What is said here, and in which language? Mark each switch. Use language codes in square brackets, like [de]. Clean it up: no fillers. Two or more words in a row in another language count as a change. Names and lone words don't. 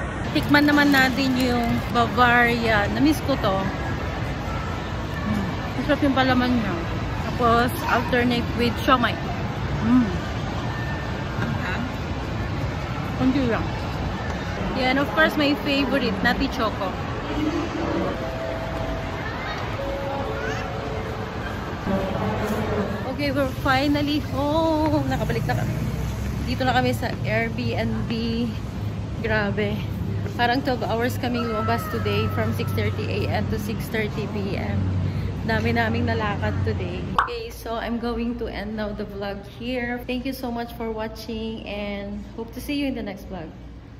[tl] Tikman naman natin yung Bavarian. Na-miss ko to. Masarap yung palaman niya. Tapos, [en] alternate with [tl] siomay. Kundi lang. Yan, [en] of course, my favorite, Nati Choco. Okay, we're finally home. [tl] Nakabalik na kami. Dito na kami sa Airbnb. Grabe. Parang 12 hours kaming lumabas today from 6:30 AM to 6:30 PM. Dami naming nalakad today. [en] Okay, so I'm going to end now the vlog here. Thank you so much for watching and hope to see you in the next vlog.